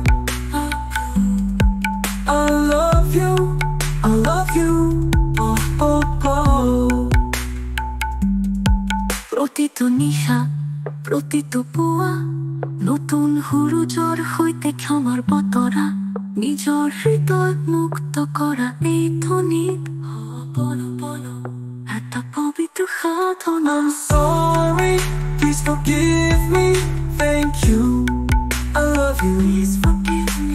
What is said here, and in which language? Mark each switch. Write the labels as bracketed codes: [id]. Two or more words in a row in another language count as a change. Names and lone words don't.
[en] I love you, I love you, oh, oh, oh. [as] প্ৰতিটো নিশা, প্ৰতিটো পুৱা নতুন সূৰুযৰ সৈতে ক্ষমাৰ বতৰা নিজৰ হৃদয় মুক্ত কৰা এই ধ্বনিত এটা পবিত্ৰ সাধন [en] I'm sorry, please forgive me, thank you, I love you. Please forgive me.